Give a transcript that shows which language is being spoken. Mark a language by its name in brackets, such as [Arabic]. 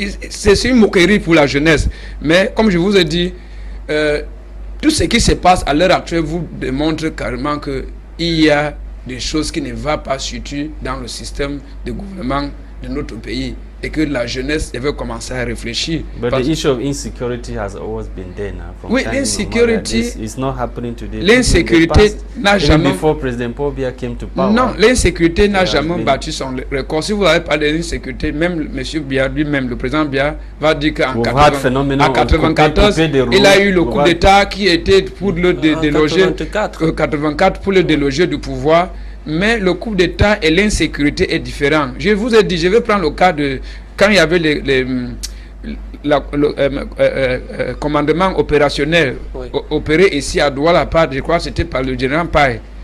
[French] C'est une moquerie pour la jeunesse. Mais comme je vous ai dit, tout ce qui se passe à l'heure actuelle vous démontre carrément qu'il y a des choses qui ne vont pas surtout dans le système de gouvernement de notre pays et que la jeunesse devait commencer à réfléchir. [English] But the issue of insecurity has always been there now. [French] Oui, l'insécurité, [English] it's not happening today. [French] L'insécurité n'a jamais. [English] Before President Paul Biya came to power. [French] Non, l'insécurité n'a jamais battu son record. Si vous avez parlé de l'insécurité, même M. Biya lui-même, le président Biya, va dire qu'en 1994, il a eu le coup d'État qui était pour le déloger, 84 pour le déloger du pouvoir. Mais le coup d'État et l'insécurité est différent. Je vous ai dit, je vais prendre le cas de quand il y avait le commandement opérationnel opéré ici à Douala, je crois que c'était par le général Paye.